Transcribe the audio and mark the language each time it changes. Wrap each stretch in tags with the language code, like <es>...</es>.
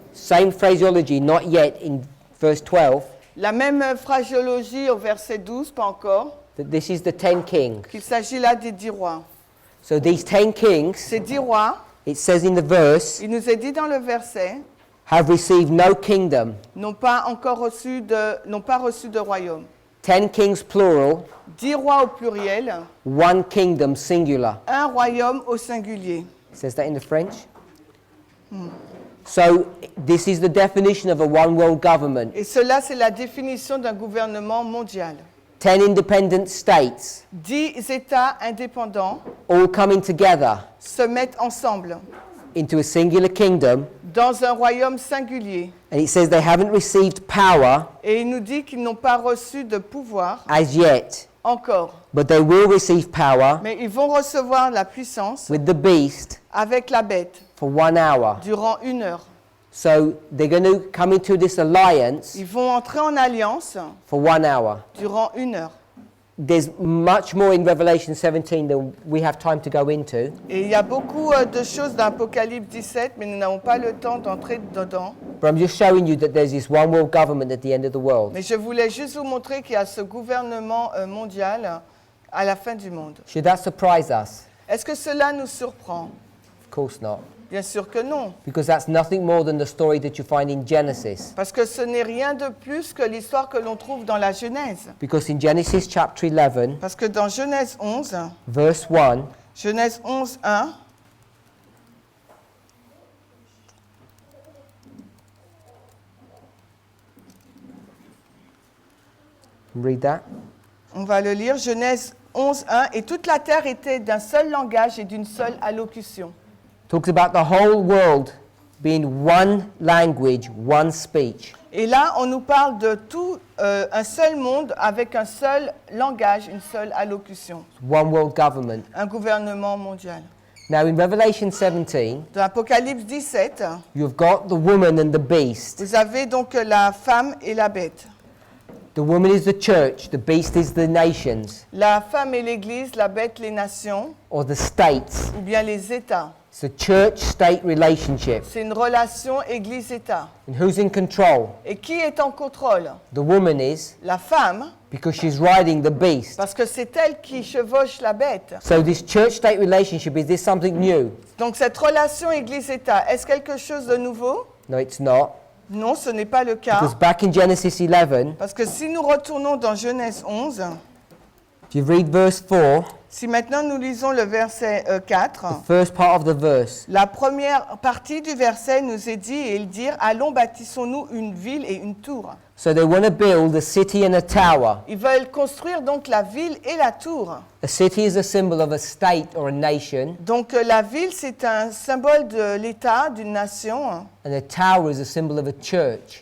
<en>same phraseology, not yet in verse 12,</en> <fr>la même phraséologie au verset 12, pas encore,</fr> <en>that this is the 10 kings.</en> <fr>qu'il s'agit là des 10 rois.</fr> <en>So these 10 kings,</en> <fr>Ces 10 rois,</fr> <en>it says in the verse,</en> <fr>il nous est dit dans le verset,</fr> <en>have received no kingdom.</en> <fr>n'ont pas reçu de royaume.</fr> <en>10 kings plural,</en> <fr>10 rois au pluriel,</fr> <en>1 kingdom singular.</en> <fr>un royaume au singulier.</fr> <en>It says that in the French. So this is the definition of a one world government.</en> <fr>Et cela, c'est la définition d'un gouvernement mondial.</fr> <en>10 independent states</en> <fr>10 États indépendants</fr> <en>all coming together</en> <fr>se mettent ensemble</fr> <en>into a singular kingdom.</en> <fr>dans un royaume singulier.</fr> <en>And it says they haven't received power</en> <fr>Et il nous dit qu'ils n'ont pas reçu de pouvoir</fr> <en>as yet,</en> <fr>encore.</fr> <en>but they will receive power</en> <fr>Mais ils vont recevoir la puissance</fr> <en>with the beast</en> <fr>avec la bête</fr> <en>for 1 hour.</en> <fr>durant 1 heure.</fr> <en>So they're going to come into this alliance</en> <fr>Ils vont entrer en alliance</fr> <en>for 1 hour.</en> <fr>durant 1 heure.</fr> <en>There's much more in Revelation 17 than we have time to go into.</en> <fr>Et il y a beaucoup de choses dans Apocalypse 17, mais nous n'avons pas le temps d'entrer dedans.</fr> <en>But I'm just showing you that there's this one world government at the end of the world.</en> <fr>Mais je voulais juste vous montrer qu'il y a ce gouvernement mondial à la fin du monde.</fr> <en>Should that surprise us?</en> <fr>Est-ce que cela nous surprend?</fr> <en>Of course not.</en> <fr>Bien sûr que non,</fr> <en>Because that's nothing more than the story that you find in Genesis.</en> <fr>parce que ce n'est rien de plus que l'histoire que l'on trouve dans la Genèse.</fr> <en>Because in Genesis chapter 11,</en> <fr>Parce que dans Genèse 11,</fr> <en>verse 1,</en> <fr>Genèse 11, 1,</fr> <en>read that.</en> <fr>on va le lire, Genèse 11, 1, et toute la terre était d'un seul langage et d'une seule allocution.</fr> <en>Talks about the whole world being one language, one speech.</en> <fr>Et là, on nous parle de tout un seul monde avec un seul langage, une seule allocution,</fr> <en>One world government.</en> <fr>un gouvernement mondial.</fr> <en>Now in Revelation 17,</en> <fr>Dans Apocalypse 17,</fr> <en>you've got the woman and the beast.</en> <fr>vous avez donc la femme et la bête.</fr> <en>The woman is the church, the beast is the nations,</en> <fr>La femme est l'Église, la bête les nations,</fr> <en>or the states.</en> <fr>ou bien les États.</fr> <en>It's a church-state relationship.</en> <fr>C'est une relation Église-État.</fr> <en>And who's in control?</en> <fr>Et qui est en contrôle?</fr> <en>The woman is,</en> <fr>La femme,</fr> <en>because she's riding the beast.</en> <fr>parce que c'est elle qui chevauche la bête.</fr> <en>So this church-state relationship, is this something new?</en> <fr>Donc cette relation Église-État, est-ce quelque chose de nouveau?</fr> <en>No, it's not.</en> <fr>Non, ce n'est pas le cas.</fr> <en>Because back in Genesis 11,</en> <fr>Parce que si nous retournons dans Genèse 11,</fr> <en>if you read verse 4,</en> <fr>si maintenant nous lisons le verset 4,</fr> <en>the first part of the verse,</en> <fr>la première partie du verset nous est dit, et ils dirent, allons bâtissons-nous une ville et une tour.</fr> <en>so they want to build a city and a tower.</en> <fr>Ils veulent construire donc la ville et la tour.</fr> <en>A city is a symbol of a state or a nation,</en> <fr>Donc la ville, c'est un symbole de l'État, d'une nation,</fr> <en>and a tower is a symbol of a church.</en>